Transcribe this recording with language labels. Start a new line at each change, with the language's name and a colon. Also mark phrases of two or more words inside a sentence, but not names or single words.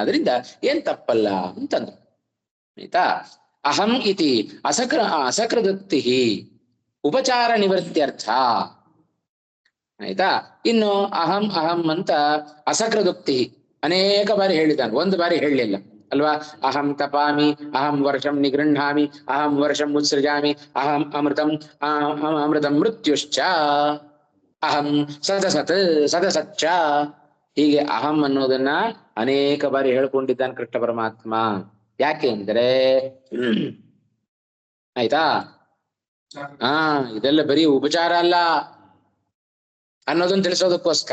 Kannada: ಆದ್ರಿಂದ ಏನ್ ತಪ್ಪಲ್ಲ ಅಂತಂದ್ರು. ಆಯ್ತಾ?
Sanskrit: ಅಹಂ ಇತಿ ಅಸಕೃದುಕ್ತಿ ಉಪಚಾರ ನಿವೃತ್ತ್ಯರ್ಥ.
Kannada: ಆಯ್ತಾ? ಇನ್ನು
Sanskrit: ಅಹಂ ಅಹಂ
Kannada: ಅಂತ ಅಸಕೃದುಕ್ತಿ ಅನೇಕ ಬಾರಿ ಹೇಳಿದ್ದಾನೆ, ಒಂದು ಬಾರಿ ಹೇಳಲಿಲ್ಲ ಅಲ್ವಾ?
Sanskrit: ಅಹಂ ತಪಾಮಿ, ಅಹಂ ವರ್ಷಂ ನಿಗೃಹಾಮಿ, ಅಹಂ ವರ್ಷಂ ಉತ್ಸೃಜಾಮಿ, ಅಹಂ ಅಮೃತಂ ಮೃತ್ಯುಶ್ಚ, ಅಹಂ ಸದಸಚ್ಚ.
Kannada: ಹೀಗೆ ಅಹಂ ಅನ್ನೋದನ್ನ ಅನೇಕ ಬಾರಿ ಹೇಳ್ಕೊಂಡಿದ್ದಾನೆ ಕೃಷ್ಣ ಪರಮಾತ್ಮ. ಯಾಕೆ ಅಂದ್ರೆ ಆಯ್ತಾ, ಇದೆಲ್ಲ ಬರೀ ಉಪಚಾರ ಅಲ್ಲ ಅನ್ನೋದನ್ನ ತಿಳಿಸೋದಕ್ಕೋಸ್ಕರ.